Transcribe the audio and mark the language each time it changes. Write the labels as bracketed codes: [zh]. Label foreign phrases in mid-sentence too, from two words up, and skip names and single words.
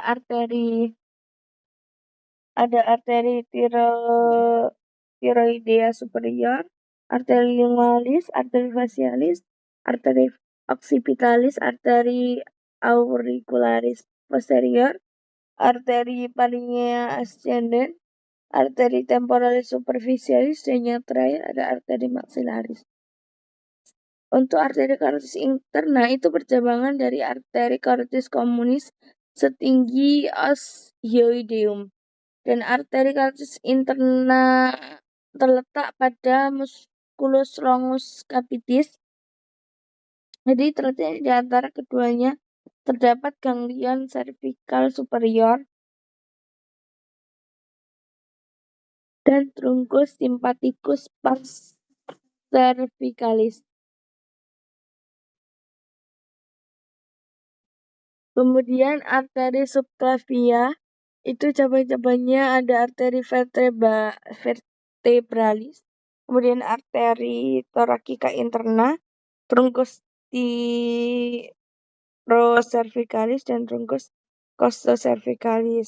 [la] arteri thyroidea superior, arteri lingualis, arteri facialis, arteri occipitalis, arteri auricularis posterior, arteri palinea ascendens, arteri temporalis superficialis, [id] dan yang terakhir ada [la] arteri maxillaris. [id] Untuk [la] arteri carotis interna [id] itu percabangan dari [la] arteri carotis communis [id] setinggi [la] os hyoideum, [id] dan [la] arteri carotis interna [id] terletak pada [la] musculus longus capitis. [id] Jadi terletak di antara keduanya terdapat [la] ganglion cervical superior [id] dan [la] truncus sympathicus pars cervicalis. Kemudian arteri subclavia [id] itu cabang-cabangnya ada [la] arteri vertebralis, kemudian arteri thoracica interna, truncus thyrocervicalis, dan truncus costocervicalis.